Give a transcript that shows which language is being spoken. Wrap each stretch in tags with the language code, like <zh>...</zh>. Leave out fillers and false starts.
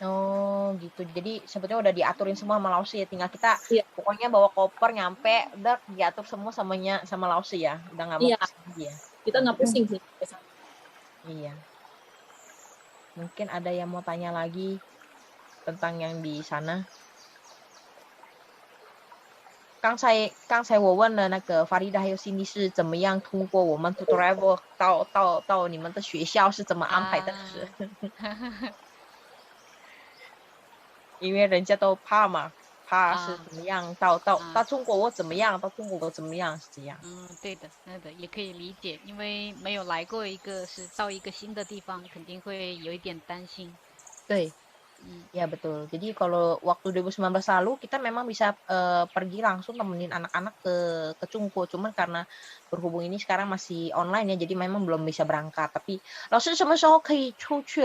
<id>Oh gitu, jadi sebetulnya udah diaturin semua sama Lause ya, tinggal kita pokoknya bawa koper nyampe udah diatur semua sama Lause ya, udah nggak mau pusing lagi ya. Kita nggak pusing sih. Iya. Mungkin ada yang mau tanya lagi tentang yang di sana?</id> <zh>刚才我问了那个法丽达还有悉尼是怎么样通过我们</zh> <en>to travel</en> <zh>到你们的学校是怎么安排的？是因为人家都怕嘛，怕是怎么样到中国我怎么样，到中国我怎么样是这样。对的，也可以理解，因为没有来过到一个新的地方，肯定会有一点担心。对。</zh> <id>Ya betul. Jadi kalau waktu 2019 lalu kita memang bisa pergi langsung nemenin anak-anak ke Cungko, cuman karena berhubung ini sekarang masih online ya, jadi memang belum bisa berangkat.</id> <zh>Tapi 老师什么时候可以出去？</zh>